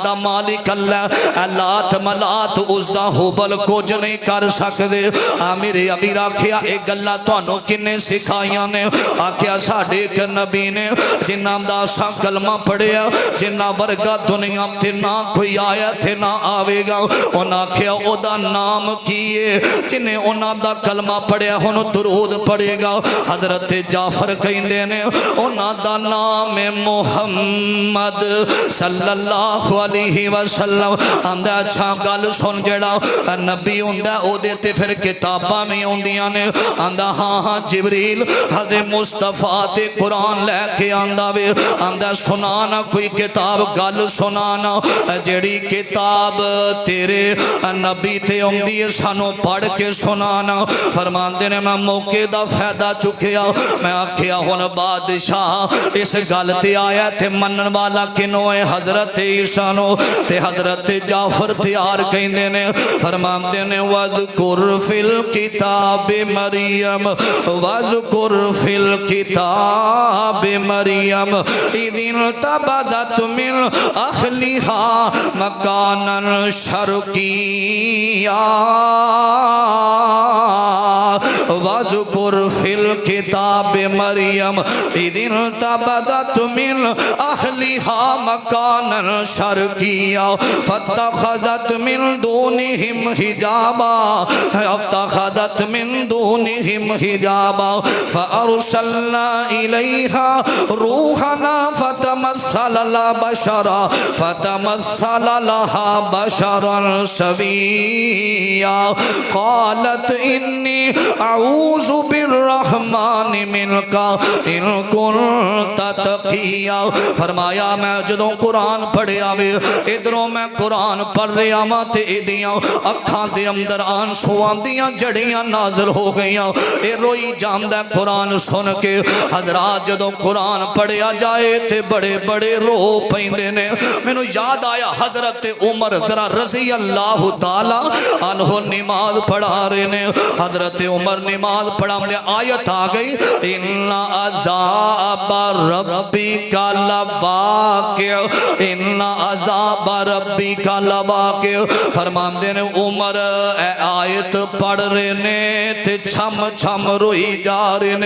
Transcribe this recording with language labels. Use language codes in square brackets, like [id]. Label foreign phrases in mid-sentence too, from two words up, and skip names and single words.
[pa] دا مالک اللہ لات ملات عزیٰ ہبل کچھ نہیں کر سکدے میرے ابیر آکھیا ایہ گلاں تہانوں کنے سکھائیاں نیں آکھیا ساڈے ایک نبی نیں جنہاں دا اساں کلمہ پڑھیا جنہاں ورگا دنیا تے نہ کوئی آیا تھے نہ آوے گا انہاں آکھیا اوہدا نام کی ہے جنہیں انہاں دا کلمہ پڑھیا ہن درود پڑھے گا. حضرت جعفر کہتے نیں انہاں دا نام ہے محمد [ar] صلى الله عليه وسلم. [pa] آندا اچھا گل سن، جیہڑا نبی ہندا اوہدے تے پھر کتاباں بھی آؤندیاں نیں. آندا ہاں ہاں جبریل حضرت مصطفیٰ تے قرآن لے کے آندا وے. آندا سنا نہ کوئی کتاب، گل سنا نہ جیہڑی کتاب تیرے نبی تے آؤندی ہے سانوں پڑھ کے سنانا. فرماندے نیں میں موقعے دا فائدہ چکیا، میں آکھیا ہن بادشاہ اس گل تے آیا تے منن والا کنوں ہے? حضرت عیسیٰ نوں۔ تے حضرت جعفر تیار کہندے نیں، فرماندے نیں [ar] واذكر في الكتاب مريم، واذكر في الكتاب مريم إذ انتبذت من أهلها مكانا شرقيا, واذكر في الكتاب مريم إذ انتبذت من أهلها مكانا شرقيا فاتخذت من دونهم حجابا، فاتخذت من دونهم حجابا فأرسلنا إليها روحنا فتمثل لها بشرا سويا، قالت إني أعوذ بالرحمن منك إن كنت تقيا. [pa] فرمایا میں جدوں قرآن پڑھیا وے، ادھروں میں قرآن پڑھ رہا واں تے ایہدیاں اکھاں دے اندر آنسوآں دیاں جھڑیاں نازل ہو گئیاں. اے روئی جاندا قرآن سن کے. حضرات جدوں قرآن پڑھیا جائے تے بڑے بڑے رو پیندے نیں. مینوں یاد آیا حضرت عمر ذرا [ar] رضي الله تعالى عنه [pa] نماز پڑھا رہے نیں. حضرت عمر نماز پڑھانے آیت آ گئی, [ar] إن عذاب ربك لواقع، إن عذاب ربك لواقع. [pa] فرماندے نیں عمر آیت پڑھ رہے نیں تے چھم چھم روئی جا رہے نیں.